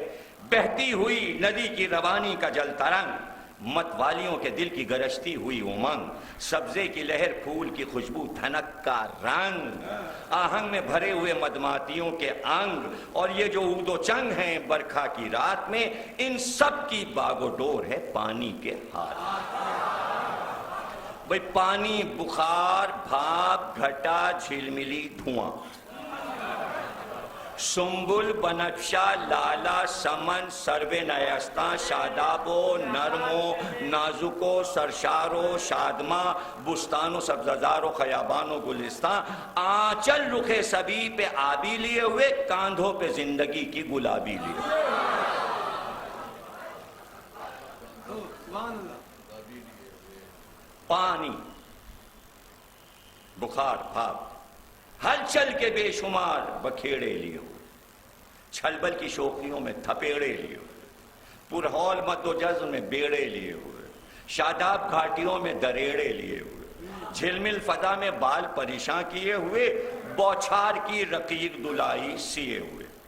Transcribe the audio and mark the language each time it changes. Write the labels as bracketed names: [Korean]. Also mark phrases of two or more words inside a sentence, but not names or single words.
[Urdu] بہتی ہوئی ندی کی روانی کا جل ترنگ، مت والیوں کے دل کی گرجتی ہوئی امنگ، سبزے کی لہر پھول کی خوشبو دھنک کا رنگ، آہنگ میں بھرے ہوئے مدماتیوں کے انگ، اور یہ جو عود و چنگ ہیں برکھا کی رات میں، ان سب کی باگ و ڈور ہے پانی کے ہاتھ. بھئی پانی بخار، بھاپ، گھٹا، جھلملی، دھواں، سنبل، بنفشہ، لالا، سمن، سرو نیستاں، شاداب و نرم و نازک و سرشار و شادماں، بستان و سبززار و خیابان و گلستان، آنچل رخ سبی پہ آبی لیے ہوئے، کاندھوں پہ زندگی کی گلابی لیے ہوئے. پانی، بخار، بھاپ، ہلچل کے بے شمار بکھیڑے لیے ہوئے، چھلبل کی شوخیوں میں تھپیڑے لیے ہوئے، پرہول مد و جزم میں بیڑے لیے ہوئے، شاداب گھاٹیوں میں دریڑے لیے ہوئے، جھلمل فضا میں بال پریشاں کیے ہوئے، بوچھار کی رقیق دلائی سیے ہوئے.